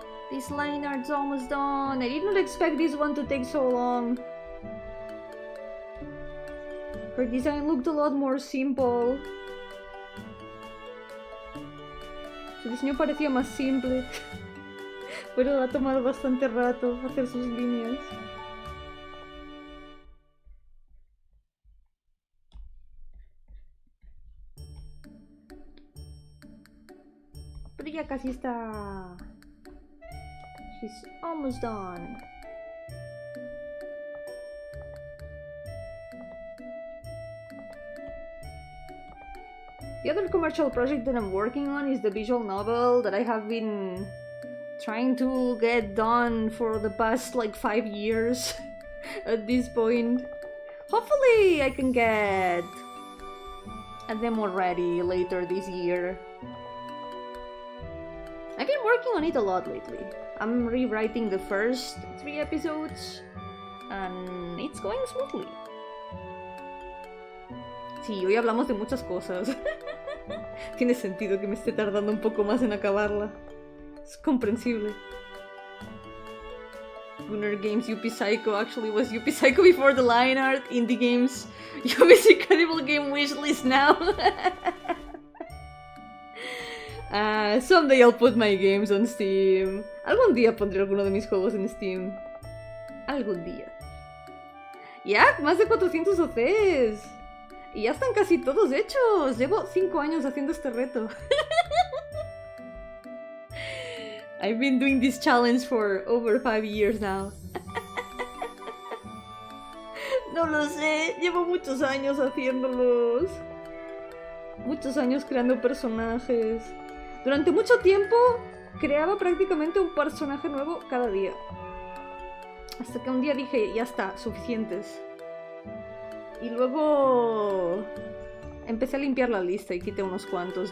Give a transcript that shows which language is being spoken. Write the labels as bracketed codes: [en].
[en] This line art's almost done. I did not expect this one to take so long. Her design looked a lot more simple. [es] Su diseño parecía más simple. Pero ha tomado bastante rato hacer sus líneas. Pero ya casi está. [en] She's almost done. The other commercial project that I'm working on is the visual novel that I have been trying to get done for the past like 5 years at this point. Hopefully I can get a demo ready later this year. I've been working on it a lot lately. I'm rewriting the first 3 episodes and it's going smoothly. [es] Sí, hoy hablamos de muchas cosas. Tiene sentido que me esté tardando un poco más en acabarla. Es comprensible. [en] Gunner Games UP Psycho actually was UP Psycho before the line art. Indie Games Yumi's incredible game wishlist now. Someday I'll put my games on Steam. [es] Algún día pondré alguno de mis juegos en Steam. Algún día. Ya, más de 400 OCs. Y ya están casi todos hechos. Llevo 5 años haciendo este reto. [en] I've been doing this challenge for over 5 years now. [es] No lo sé, llevo muchos años haciéndolos. Muchos años creando personajes. Durante mucho tiempo creaba prácticamente un personaje nuevo cada día. Hasta que un día dije, ya está, suficientes. Y luego empecé a limpiar la lista y quité unos cuantos.